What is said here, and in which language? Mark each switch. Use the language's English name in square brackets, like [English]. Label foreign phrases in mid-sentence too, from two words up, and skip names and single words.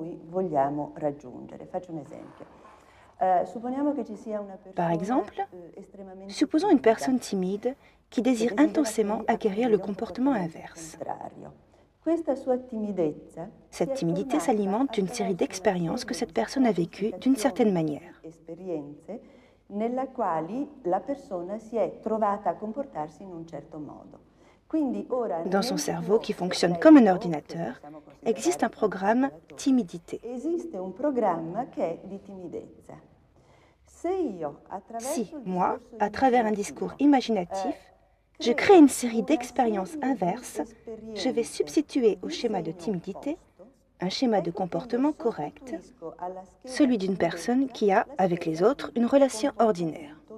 [French] Par exemple, supposons une personne timide qui désire intensément acquérir le comportement inverse. Cette timidité s'alimente d'une série d'expériences que cette personne a vécues d'une certaine manière. [Italian] Nella quali la persona si è trovata a comportarsi in un certo modo. [French] Dans son cerveau qui fonctionne comme un ordinateur, existe un programme timidité. [Italian] Esiste un programma che è di timidezza. [French] Si, moi, à travers un discours imaginatif, je crée une série d'expériences inverses, je vais substituer au schéma de timidité un schéma de comportement correct, celui d'une personne qui a, avec les autres, une relation ordinaire.